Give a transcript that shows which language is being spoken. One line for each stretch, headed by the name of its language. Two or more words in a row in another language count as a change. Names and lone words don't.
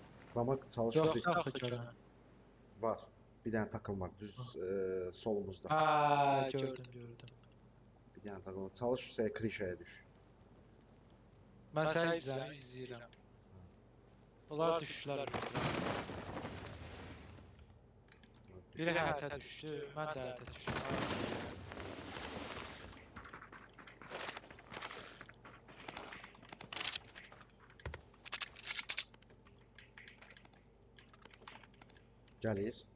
Turkish: Ama çalışma Yok yok görün. var. Bir tane takım var düz solumuzda. Ha gördüm. Bir tane takım var. Çalış klişeye düş. Ben seni izləyirəm.
Azerbaijani: Onlar düşdülər. Biri həyətə düşdü, mən də həyətə düşdüm. Gəlir.